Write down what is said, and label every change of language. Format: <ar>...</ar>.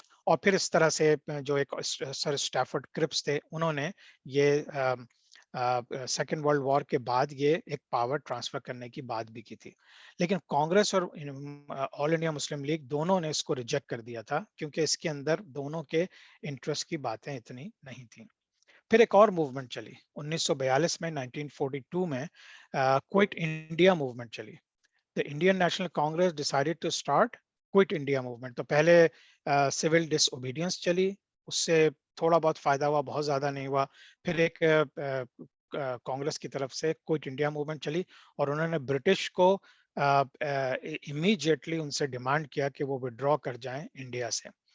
<ur>اور پھر اس طرح سے جو ایک سر اسٹیفرڈ کرپس تھے، انہوں نے یہ سیکنڈ ورلڈ وار کے بعد یہ ایک پاور ٹرانسفر کرنے کی بات بھی کی تھی. لیکن کانگریس اور آل انڈیا مسلم لیگ دونوں نے اس کو ریجیکٹ کر دیا تھا، کیونکہ اس کے اندر دونوں کے انٹرسٹ کی باتیں اتنی نہیں تھیں. پھر ایک اور موومنٹ چلی 1942 میں، 1942 میں کوئٹ انڈیا موومنٹ چلی.</ur> <en>The Indian National Congress decided to start Quit India movement.</en> <ur>تو پہلے سول ڈس اوبیڈینس چلی، اس سے تھوڑا بہت فائدہ ہوا، بہت زیادہ نہیں ہوا. پھر ایک کانگریس کی طرف سے کوئٹ انڈیا موومنٹ چلی، اور انہوں نے برٹش کو امیجیٹلی ان سے ڈیمانڈ کیا کہ وہ ودرا کر جائیں انڈیا سے.</ur>